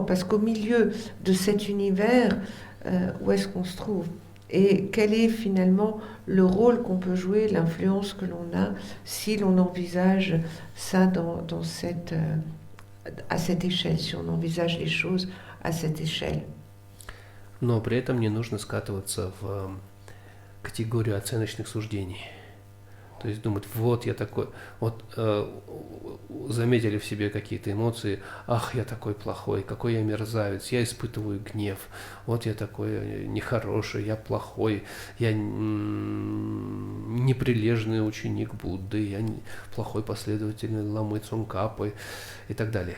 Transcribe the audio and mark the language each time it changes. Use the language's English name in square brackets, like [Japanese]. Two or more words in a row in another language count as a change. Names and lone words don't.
[French] Parce qu'au milieu de cet univers, où est-ce qu'on se trouve? Et quel est finalement le rôle qu'on peut jouer, l'influence que l'on a si l'on envisage ça à cette échelle, si on envisage les choses à cette échelle. [Russian] Но при этом не нужно скатываться в категорию оценочных суждений. То есть думать, вот я такой, вот заметили в себе какие-то эмоции, ах, я такой плохой, какой я мерзавец, я испытываю гнев, вот я такой нехороший, я плохой, я неприлежный ученик Будды, я плохой последователь Ламы Цонгкапы и так далее.